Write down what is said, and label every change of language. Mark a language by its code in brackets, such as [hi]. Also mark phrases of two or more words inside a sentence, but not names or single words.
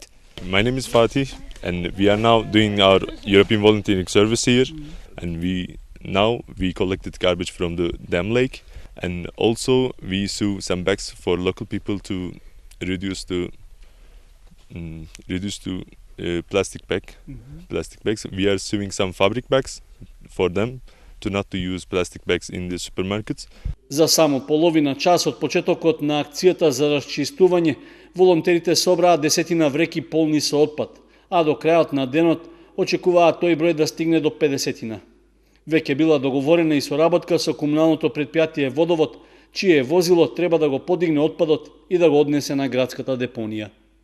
[en] My name is Fatih and we are now doing our European volunteering service here, and we collected garbage from the dam lake, and also we sew some bags for local people to reduce plastic bags. We are sewing some fabric bags for them to not to use plastic bags in the supermarkets. [mk] За само половина час од почетокот на акцијата за расчистување, волонтерите собраа десетина вреки полни со отпад, а до крајот на денот очекуваат тој број да стигне до 50. Веќе била договорена и соработка со комуналното претпријатие Водовод, чие возило треба да го подигне отпадот и да го однесе на градската депонија.